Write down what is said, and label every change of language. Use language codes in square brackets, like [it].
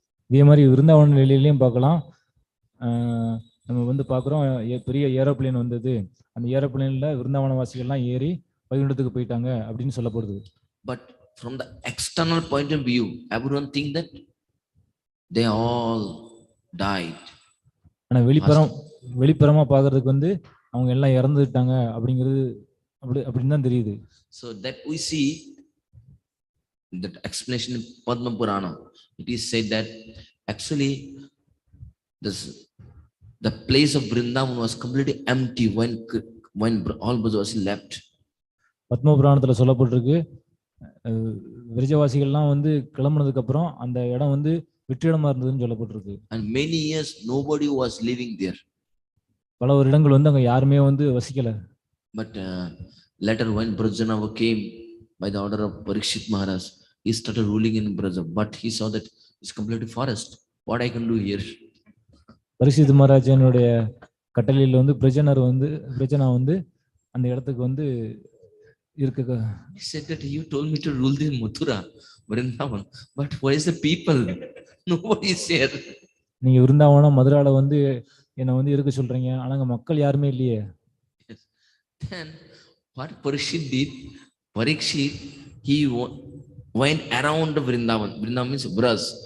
[ta] இதே மாதிரி விருந்தாவன நிலையிலையும் பார்க்கலாம். நம்ம வந்து பார்க்குறோம் பெரிய ஏரோப்ளேன் வந்தது, அந்த ஏரோப்ளேன்ல விருந்தாவன வாசிகள்லாம் ஏறி வைகுண்டத்துக்கு போயிட்டாங்க அப்படின்னு சொல்லப்படுது. [en] But from the external point of view, everyone think that they all died. [ta] ஆனா வெளிப்புறமா பார்க்கறதுக்கு வந்து அவங்க எல்லாம் இறந்துட்டாங்க அப்படிங்கிறது அப்படின்னு தான் தெரியுது. [en] So that we see that explanation in Padma Purana. It is said that actually the place of Vrindavan was completely empty when all Brajavasis left. [ta] Padma புராணத்துல சொல்லப்பட்டிருக்கு விரஜவாசிகள்லாம் வந்து கிளம்புனதுக்கு அப்புறம் அந்த இடம் வந்து வெற்றிடமா இருந்ததுன்னு சொல்லப்பட்டிருக்கு. [en] And many years nobody was living there. [ta] பல வருடங்கள் வந்து அங்க யாருமே வந்து வசிக்கல. [en] But later when Brajana came by the order of Parikshit Maharaj, he started ruling in Braja, but he saw that it's completely forest. What I can do here? [ta] Parikshit மகாராஜனுடைய கட்டளையில வந்து பிரஜனா வந்து அந்த இடத்துக்கு வந்து இருக்கு. [en] He said that you told me to rule the Mathura, Vrindavan, but where is the people? Nobody is here. [ta] நீங்க விருந்தாவனம் மதுரால வந்து என்ன வந்து இருக்க சொல்றீங்க, ஆனா அங்க மக்கள் யாருமே இல்லையே. [en] Then what Parikshit did, Parikshit he went around Vrindavan. Vrindavan means Braj.